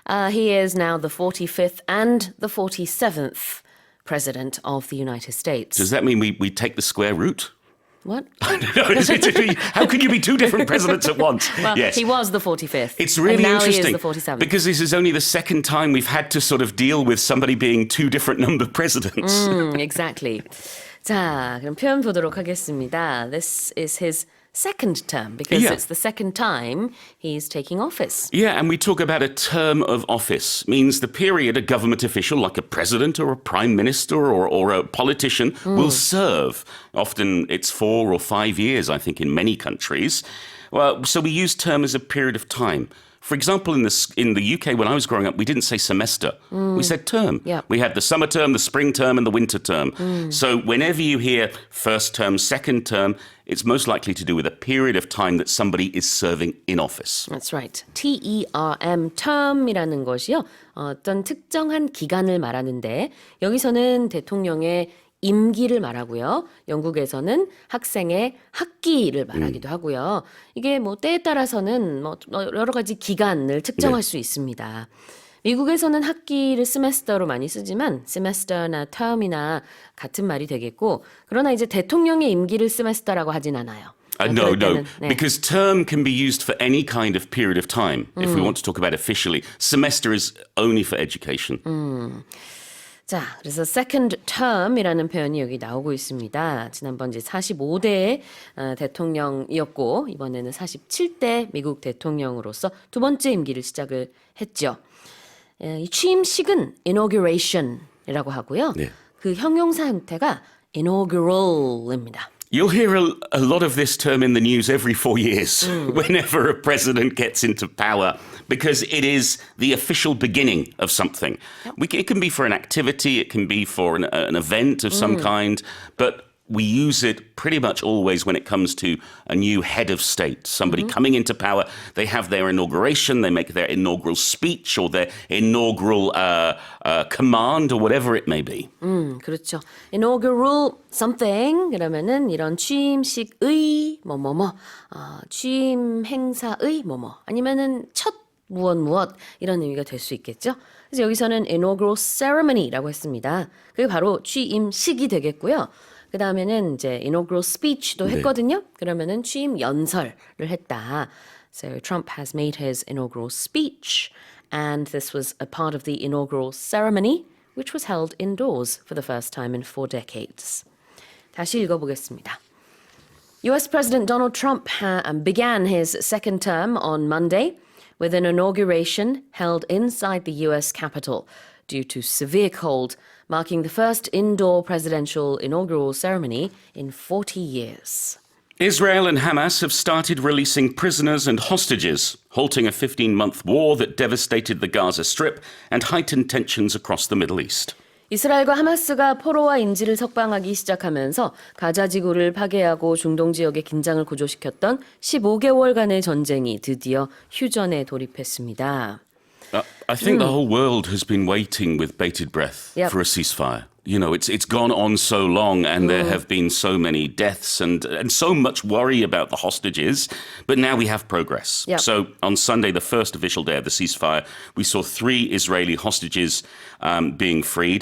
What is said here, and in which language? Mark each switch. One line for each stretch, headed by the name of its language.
English: He is now the 45th and the 47th president of the United States. Does that mean we take the square root? What? How could you be two different presidents at once? Well, Yes. he was the 45th. It's really and now interesting he is the 47th. because this is only the second time we've had to sort of deal with somebody being two different numbered presidents. Exactly.
Korean: 자, 그럼 표현 보도록 하겠습니다.
English: This is his second term because Yeah. it's the second time he's taking office. Yeah, and we talk about a term of office, means the period a government official like a president or a prime minister or a politician will serve. Often it's 4 or 5 years, I think, in many countries. Well, so we use term as a period of time. For example, in the UK, when I was growing up, we didn't say semester. We said term. Yeah. We had the summer term, the spring term, and the winter term. So whenever you hear first term, second term, it's most likely to do with a period of time that somebody is serving in office. That's right.
Korean: term, term이라는 것이요. 어떤 특정한 기간을 말하는데 여기서는 대통령의 임기를 말하고요. 영국에서는 학생의 학기를 말하기도 하고요. 이게 뭐 때에 따라서는 뭐 여러 가지 기간을 특정할 수 있습니다. 미국에서는 학기를 semester로 많이 쓰지만 semester나 term이나 같은 말이 되겠고 그러나 이제 대통령의 임기를 semester라고 하진 않아요.
English: No,
Korean: 그럴 때는,
English: no, because term can be used for any kind of period of time, if we want to talk about officially. Semester is only for education.
Korean: 자, 그래서 second term이라는 표현이 여기 나오고 있습니다. 지난번 이제 45대 대통령이었고 이번에는 47대 미국 대통령으로서 두 번째 임기를 시작을 했죠. 이 취임식은 inauguration이라고 하고요. 네. 그 형용사 형태가 inaugural입니다.
English: You'll hear a lot of this term in the news every 4 years whenever a president gets into power because it is the official beginning of something. It can be for an activity, it can be for an event of some kind, but we use it pretty much always when it comes to a new head of state. Somebody coming into power, they have their inauguration, they make their inaugural speech or their inaugural command or whatever it may be.
Korean: 그렇죠. inaugural something 그러면은 이런 취임식의 뭐뭐뭐 취임 행사의 뭐뭐 아니면은 첫 무엇 이런 의미가 될 수 있겠죠. 그래서 여기서는 inaugural ceremony라고 했습니다. 그게 바로 취임식이 되겠고요. 그 다음에는 이제 inaugural speech도 했거든요. 그러면은 취임 연설을 했다.
English: So Trump has made his inaugural speech, and this was a part of the inaugural ceremony, which was held indoors for the first time in 4 decades.
Korean: 다시 읽어보겠습니다.
English: US President Donald Trump began his second term on Monday with an inauguration held inside the US Capitol due to severe cold, marking the first indoor presidential inaugural ceremony in 40 years. Israel and Hamas have started releasing prisoners and hostages, halting a 15-month war that devastated the Gaza Strip and heightened tensions across the Middle East.
Korean: 이스라엘과 하마스가 포로와 인질을 석방하기 시작하면서 가자 지구를 파괴하고 중동 지역의 긴장을 고조시켰던 15개월간의 전쟁이 드디어 휴전에 돌입했습니다.
English: I think the whole world has been waiting with bated breath Yep. for a ceasefire. You know, it's gone on so long and there have been so many deaths and so much worry about the hostages, but now we have progress. Yep. So on Sunday, the first official day of the ceasefire, we saw 3 Israeli hostages being freed.